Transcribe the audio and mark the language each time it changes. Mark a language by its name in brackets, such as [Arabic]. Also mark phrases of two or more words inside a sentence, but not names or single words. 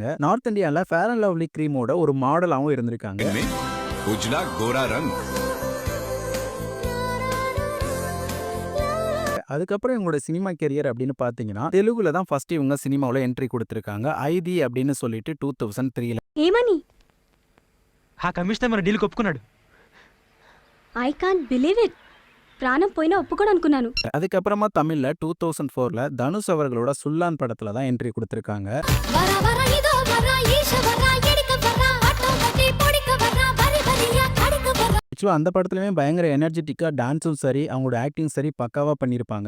[Tamil] நார்த் இந்தியால ஃபேர் அண்ட் லவ்லி கிரீமோட ஒரு மாடலாவும் இருந்திருக்காங்க. அதுக்கப்புறம் இவங்களோட [English] cinema career [Tamil] அப்படின்னு பார்த்தீங்கன்னா தெலுங்குல தான் ஃபர்ஸ்ட் இவங்க சினிமாவில் என்ட்ரி கொடுத்துருக்காங்க. ஐடி அப்படின்னு சொல்லிட்டு 2003ல. [Telugu] ఏమని? ఆ కమిషనర్ మన డీల్కి ఒప్పుకున్నాడు. [English] I can't believe it. [Telugu] ప్రాణం పోయినా ఒప్పుకోడు అనుకున్నాను. [Tamil] அதுக்கப்புறமா தமிழ்ல 2004ல தனுஷ் அவர்களோட சுல்லான் படத்துல தான் என்ட்ரி கொடுத்துருக்காங்க. அந்த படத்துலயுமே பயங்கர [English] energetic dance [Tamil] சரி, அவங்களோட ஆக்டிங் சரி பக்காவா பண்ணியிருப்பாங்க.